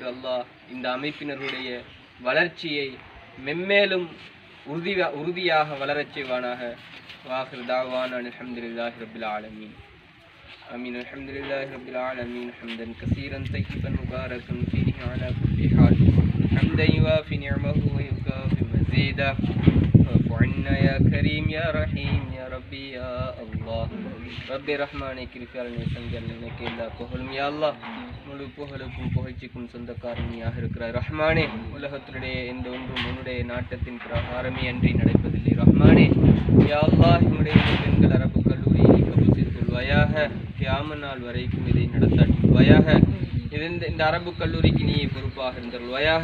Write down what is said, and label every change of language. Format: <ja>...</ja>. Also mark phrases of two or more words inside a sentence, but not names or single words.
<ta>அல்லாஹ் இந்த அமைப்பினருடைய வளர்ச்சியை மென்மேலும் உறுதியாக வளரச் செய்வானாக.</ta> <ar>وآخر دعوانا الحمد لله رب العالمين. آمين. الحمد لله رب العالمين. حمدا كثيرا طيبا مباركا فيه على كل حال. حمدا يوافي نعمه ويكافئ مزيده. وعنا يا كريم يا رحيم يا ربي يا الله ربي رحماني</ar> <ta>கிருபையாளனே சஞ்சலனே எல்லா புகழும்</ta> <ar>يا الله</ar> <ta>முழு புகழுக்கும் புகழ்ச்சிக்கும் சொந்தக்காரனியாக இருக்கிறாய் ரஹ்மானே. உலகத்தினுடைய எந்த ஒன்றும் உன்னுடைய நாட்டத்தின் பிரகாரமே அன்றி நடப்பதில்லை ரஹ்மானே.</ta> <ar>يا الله</ar> <ta>என்னுடைய பெண்கள் அரபு கல்லூரியை கபூல் செய்து கொள்வாயாக. கியாமத் நாள் வரைக்கும் இதை நடத்தாட்டுவாயாக. இந்த அரபு கல்லூரிக்கு நீ பொறுப்பாக இருந்தருள்வாயாக.</ta>